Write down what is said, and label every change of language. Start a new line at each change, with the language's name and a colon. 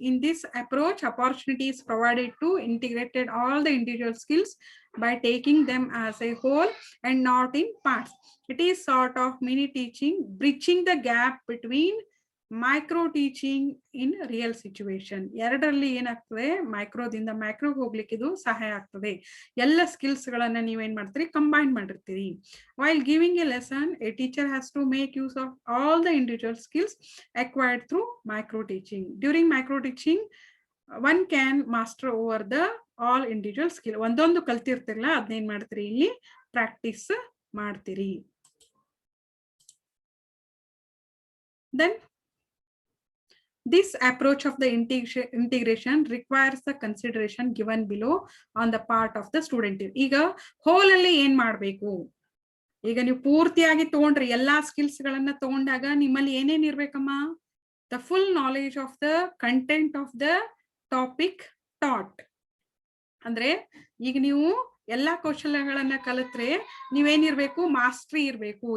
English: In this approach, opportunity is provided to integrated all the individual skills by taking them as a whole and not in parts. It is sort of mini teaching, bridging the gap between micro teaching in real situation.
Kannada: ಎರಡರಲ್ಲಿ ಏನಾಗ್ತದೆ, ಮೈಕ್ರೋದಿಂದ ಮ್ಯಾಕ್ರೋಗೆ ಹೋಗ್ಲಿಕ್ಕೆ ಇದು ಸಹಾಯ ಆಗ್ತದೆ. ಎಲ್ಲ skills ಗಳನ್ನ ನೀವೇನ್ ಮಾಡ್ತೀರಿ, combine ಮಾಡಿರ್ತೀರಿ.
English: While giving a lesson, a teacher has to make use of all the individual skills acquired through micro teaching. During micro teaching, one can master over the all individual skill.
Kannada: ಒಂದೊಂದು ಕಲ್ತಿರ್ತಿರಲ್ಲ ಅದನ್ನೇನ್ ಮಾಡ್ತೀರಿ, ಇಲ್ಲಿ practice ಮಾಡ್ತೀರಿ.
English: Then this approach of the integration requires the consideration given below on the part of the student.
Kannada: ಈಗ hole ಅಲ್ಲಿ ಏನ್ ಮಾಡ್ಬೇಕು, ಈಗ ನೀವು ಪೂರ್ತಿಯಾಗಿ ತಗೊಂಡ್ರಿ ಎಲ್ಲಾ ಸ್ಕಿಲ್ಸ್ ಗಳನ್ನ ತಗೊಂಡಾಗ ನಿಮ್ಮಲ್ಲಿ ಏನೇನ್ ಇರ್ಬೇಕಮ್ಮ,
English: The full knowledge of the content of the topic taught.
Kannada: ಅಂದ್ರೆ ಈಗ ನೀವು ಎಲ್ಲಾ ಕೌಶಲ್ಯಗಳನ್ನ ಕಲಿತ್ರೆ ನೀವೇನಿರ್ಬೇಕು, ಮಾಸ್ಟ್ರಿ ಇರ್ಬೇಕು.